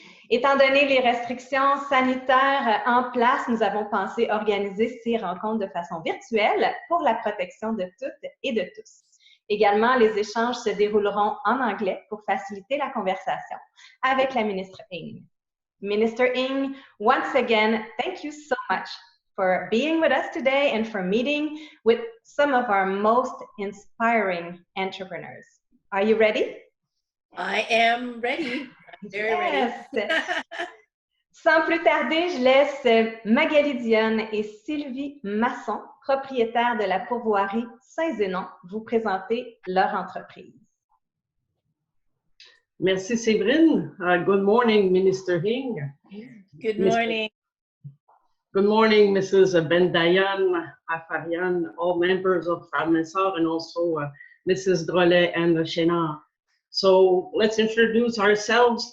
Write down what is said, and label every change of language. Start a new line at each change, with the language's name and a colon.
French: Étant donné les restrictions sanitaires en place, nous avons pensé organiser ces rencontres de façon virtuelle pour la protection de toutes et de tous. Également, les échanges se dérouleront en anglais pour faciliter la conversation avec la ministre Ng.
English: Minister Ng, once again, thank you so much for being with us today and for meeting with some of our most inspiring entrepreneurs. Are you ready? I am ready. I'm very ready.
French: Sans plus tarder, je laisse Magalie Dionne et Sylvia Masson, propriétaires de la Pourvoirie St-Zénon, vous présenter leur entreprise. Merci Sévrine.
English: Good morning, Minister Ng. Good morning. Good morning, Mrs. Ben-Dayan, Afarian, all members of Femmes et Sœurs, and also Mrs. Drolet and Chénard. So let's introduce ourselves.